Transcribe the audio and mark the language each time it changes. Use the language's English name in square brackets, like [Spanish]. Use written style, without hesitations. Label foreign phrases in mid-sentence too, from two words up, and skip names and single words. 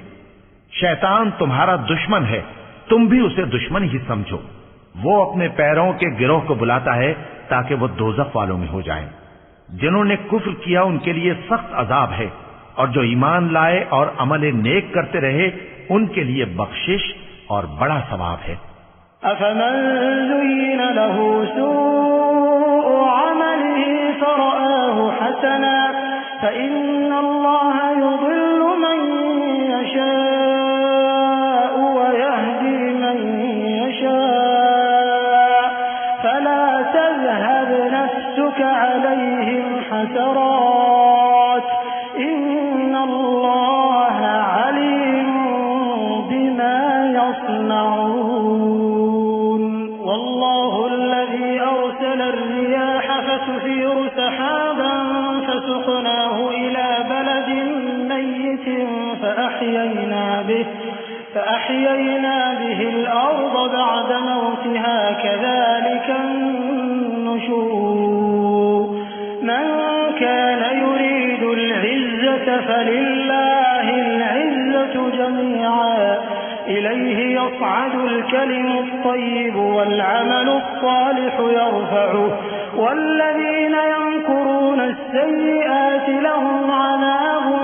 [Hindi] शैतान तुम्हारा दुश्मन है, तुम भी उसे दुश्मन ही समझो। वो अपने पैरों के गिरोह को बुलाता है ताकि वो दोज़ख वालों में हो जाएं। जिन्होंने कुफ्र किया उनके लिए सख्त अजाब है, और जो ईमान लाए और अमल नेक करते रहे उनके लिए बख्शिश और बड़ा सवाब है। [Arabic] أفمن زين له سوء عمله فرآه حسنا فإن الله يضل من يشاء ويهدي من يشاء فلا تذهب نفسك عليهم حسرات إن الله عليم بما يصنعون. والله الذي أرسل الرياح فتثير سحابا فسقناه إلى بلد ميت فأحيينا به الأرض بعد موتها كذلك النشور। من كان يريد العزة فلله العزة جميعا إليه يصعد الكلم الطيب والعمل الصالح يرفعه والذين يمكرون السيئات لهم عذاب